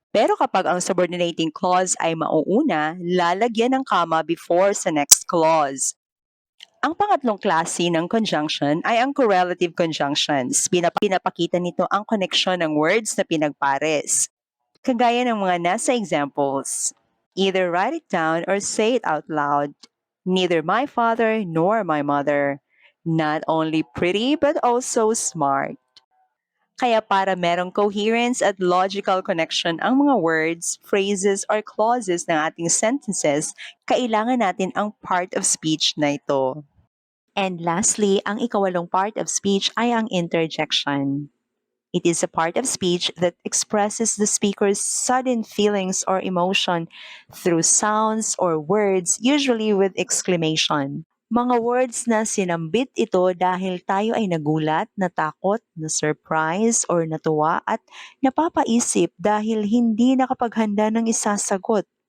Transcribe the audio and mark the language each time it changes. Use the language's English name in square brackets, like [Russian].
[Filipino] Pero kapag ang subordinating clause ay mauuna, lalagyan ng comma before sa next clause. Ang pangatlong klase ng conjunction ay ang correlative conjunctions. Pinapakita nito ang koneksyon ng words na pinagpares. Kagaya ng mga nasa examples. [English] Either write it down or say it out loud. Neither my father nor my mother. Not only pretty but also smart. [Filipino] Kaya para merong coherence at logical connection ang mga words, phrases, or clauses ng ating sentences, kailangan natin ang part of speech na ito. And lastly, ang ikawalong part of speech ay ang interjection. [English] It is a part of speech that expresses the speaker's sudden feelings or emotion through sounds or words, usually with exclamation. [Filipino] Mga words na sinambit ito dahil tayo ay nagulat, natakot, na-surprise, or natuwa at napapaisip dahil hindi nakapaghanda ng isasagot.